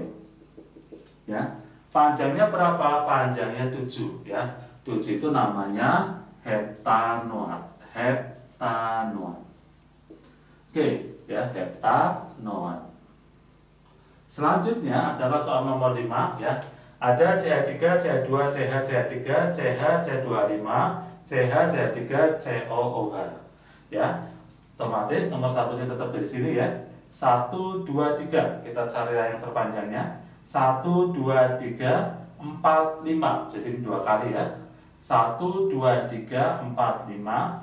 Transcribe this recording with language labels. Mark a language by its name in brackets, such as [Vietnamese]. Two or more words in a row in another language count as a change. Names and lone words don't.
[Indonesian] Ya. Panjangnya berapa? Panjangnya 7 ya. 7 itu namanya heptanoat. Heptanoat. Oke, ya, heptanoat. Selanjutnya adalah soal nomor 5 ya. Ada CH3, CH2, CH, CH3, CH, C25, CH, CH3, COOH. Ya. Otomatis nomor 1-nya tetap dari sini ya. 1, 2, 3. Kita cari yang terpanjangnya. 1, 2, 3, 4, 5. Jadi ini 2 kali ya. 1, 2, 3, 4, 5.